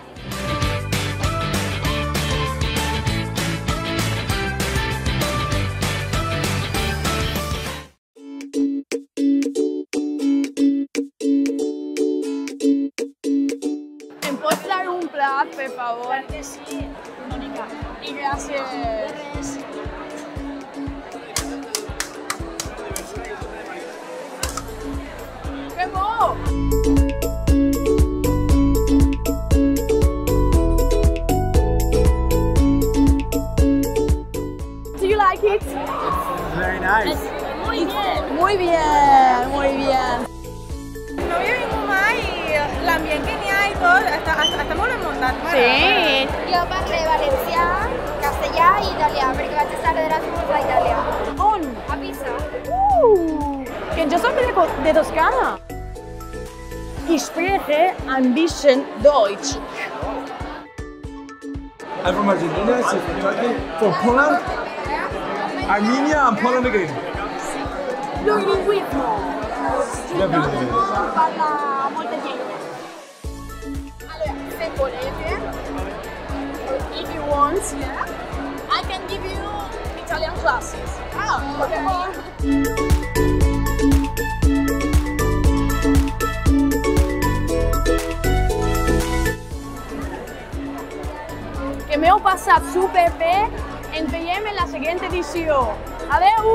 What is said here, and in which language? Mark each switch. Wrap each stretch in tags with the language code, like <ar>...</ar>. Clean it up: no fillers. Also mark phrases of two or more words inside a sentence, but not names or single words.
<ca>Em pots dar un plat, per favor? Clar que sí, Mònica. I gràcies. De res. Que bo!</ca> <en>Do you like it? Very nice.</en> <es>Muy bien. Muy bien, muy bien.</es> <ca>No havia vingut mai i l'ambient que n'hi ha i tot està molt enmuntat. Sí. Jo parlo valencià, castellà i italià, perquè vaig estar d'Erasmus a Itàlia. On? A Pisa. Que jo soc de Toscana.</ca> <de>Ich spreche ein bisschen Deutsch.</de> <en>I'm from Argentina, Turkey, from Poland, Armenia and Poland again.</en> <es>Plurilingüismo.</es> <en>Definitely.</en> <it>Parla molte lingue. Allora, se volete,</it> <en>if you want, I can give you Italian classes. Okay.</en> <ca>Que m'heu passat superbé, ens veiem en la següent edició.</ca>